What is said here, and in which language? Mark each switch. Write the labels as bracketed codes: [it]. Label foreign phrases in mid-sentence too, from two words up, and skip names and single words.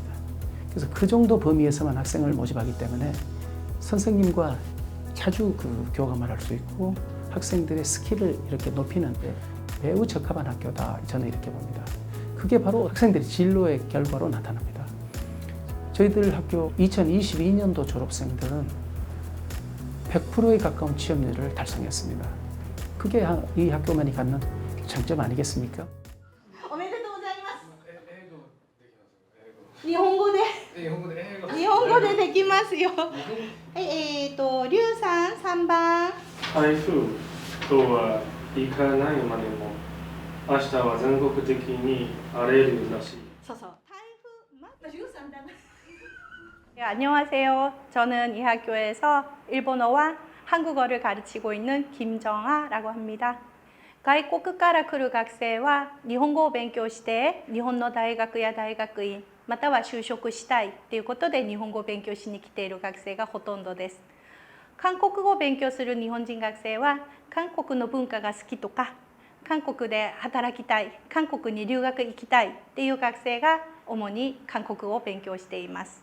[ko] 그래서 그 정도 범위에서만 학생을 모집하기 때문에 선생님과 자주 그 교감을 할 수 있고 학생들의 스킬을 이렇게 높이는 데 매우 적합한 학교다, 저는 이렇게 봅니다. 그게 바로 학생들의 진로의 결과로 나타납니다. 저희들 학교 2022년도 졸업생들은 100%에 가까운 취업률을 달성했습니다. 그게 이 학교만이 갖는 장점 아니겠습니까? [ja] おめでとうございます。日本語で。日本語でできますよ。はい、リュウさん3番。台風とは行かないまでも明日は全国的に荒れるらしい。そうそう。台風맞다リュウさんだな。 [ko] 네, 안녕하세요. 저는 이 학교에서 일본어와 한국어를 가르치고 있는 김정아라고 합니다. [ja] 外国から来る学生は日本語を勉強して日本の大学や大学院または就職したいということで日本語を勉強しに来ている学生がほとんどです。韓国語を勉強する日本人学生は韓国の文化が好きとか韓国で働きたい、韓国に留学行きたいっていう学生が主に韓国語を勉強しています。